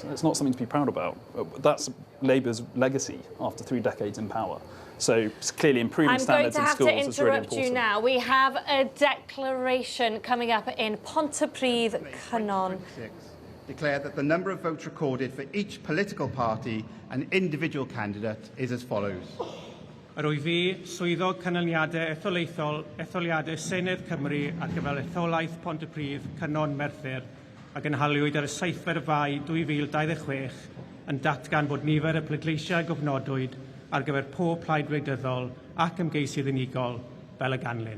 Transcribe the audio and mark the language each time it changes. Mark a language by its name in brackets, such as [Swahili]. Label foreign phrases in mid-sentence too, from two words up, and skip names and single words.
[English] It's not something to be proud about. That's Labour's legacy after 3 decades in power. So clearly improving standards in schools is really important. I'm going to have to interrupt you now. We have a declaration coming up in Pontypridd, Cynon. Declare that the number of votes recorded for each political party and individual candidate is as follows. [Welsh] Yr wyf fi swyddog canlyniadau etholiadau Senedd Cymru ar gyfer etholaeth Pontypridd, Cynon, Merthyr a gynhaliwyd ar y 7 Fai 2026 yn datgan bod nifer y pleidleisiau gofnodwyd ar gyfer pob plaid wleidyddol ac ymgeisydd unigol fel y ganlyn.